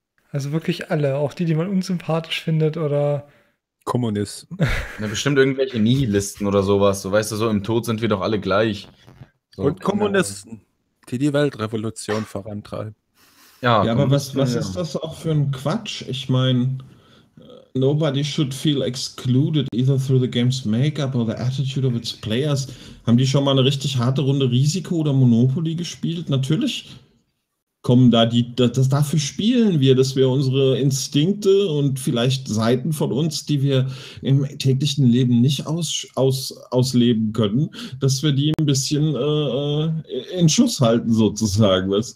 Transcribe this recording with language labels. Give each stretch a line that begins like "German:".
German: Also wirklich alle, auch die, die man unsympathisch findet oder Kommunist. Ja, bestimmt irgendwelche Nihilisten oder sowas. So, weißt du, so im Tod sind wir doch alle gleich. So, und Kommunisten. Genau. Die Weltrevolution vorantreiben. Ja, aber was ist das auch für ein Quatsch? Ich meine,
English: nobody should feel excluded either through the game's makeup or the attitude of its players.
German: Haben die schon mal eine richtig harte Runde Risiko oder Monopoly gespielt? Natürlich kommen da die, das dafür spielen wir, dass wir unsere Instinkte und vielleicht Seiten von uns, die wir im täglichen Leben nicht ausleben können, dass wir die ein bisschen in Schuss halten, sozusagen.